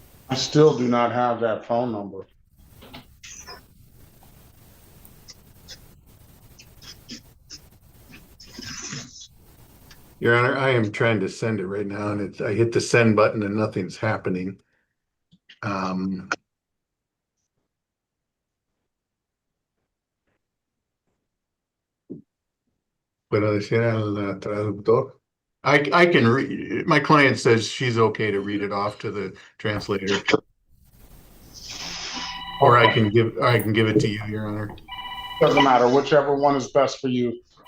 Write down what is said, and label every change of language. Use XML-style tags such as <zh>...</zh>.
<en>I still do not have that phone number. Your Honor, I am trying to send it right now, and I hit the send button and nothing's happening.</en> <es>Puedo decir al traductor.</es> <en>I can read. My client says she's okay to read it off to the translator. Or I can give it to you, Your Honor. Doesn't matter, whichever one is best for you.</en>